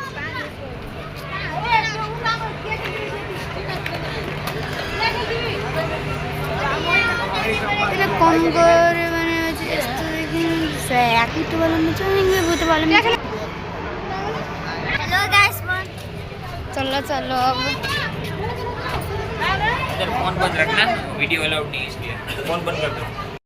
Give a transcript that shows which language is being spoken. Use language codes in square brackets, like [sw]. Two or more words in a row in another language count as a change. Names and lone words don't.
[ne] कम गऱ्यो भने चाहिँ यस्तो चल्लो चल्लो अब [hi] इधर फोन बंद रखना [en] video allowed [hi] नहीं है इसलिए फोन बंद कर दो